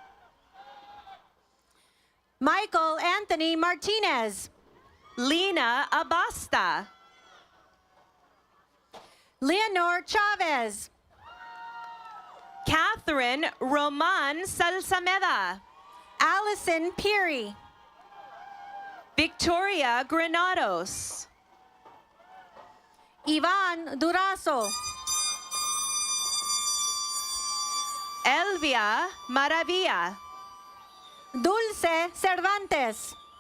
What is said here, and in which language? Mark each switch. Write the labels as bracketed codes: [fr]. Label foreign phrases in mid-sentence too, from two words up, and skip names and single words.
[en] Michael Anthony Martinez. Lena Abasta. Leonor Chavez. Catherine Roman Salsameda. Allison Peary. Victoria Granados. Ivan Durazo. Elvia Maravilla. Dulce Cervantes.